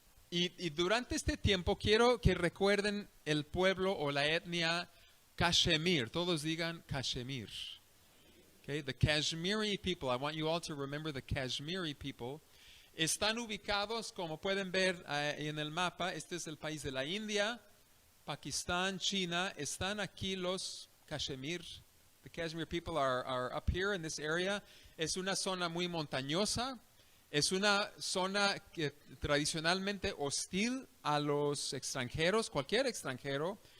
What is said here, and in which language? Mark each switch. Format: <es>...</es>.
<es>Y durante este tiempo quiero que recuerden el pueblo o la etnia Kashmir. Todos digan Kashmir. Okay?</es> <en>The Kashmiri people. I want you all to remember the Kashmiri people.</en> <es>Están ubicados, como pueden ver en el mapa, este es el país de la India, Pakistán, China. Están aquí los Kashmir.</es> <en>The Kashmir people are up here in this area.</en> <es>Es una zona muy montañosa. Es una zona que tradicionalmente hostil a los extranjeros, cualquier extranjero.</es>